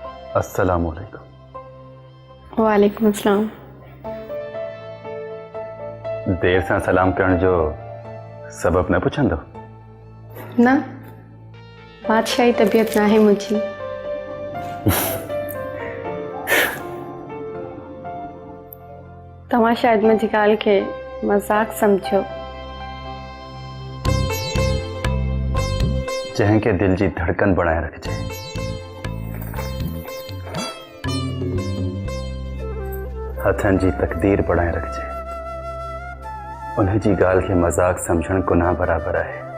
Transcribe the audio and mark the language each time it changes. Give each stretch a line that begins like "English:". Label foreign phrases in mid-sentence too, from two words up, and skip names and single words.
Arabic: السلام عليكم. وعليكم السلام.
Sindhi: देर सां सलाम करण जो सबब न पुछंदो? ना, बादशाही तबीयत ना है मुझी। तव्हां शायद मुंहिंजी ॻाल्हि खे मज़ाक सम्झो। जंहिंखे दिल जी धड़कन बणाए रखिजे, हथनि जी तकदीर बणाए रखिजे, उन जी ॻाल्हि खे मज़ाक सम्झण गुनाह बराबरि आहे।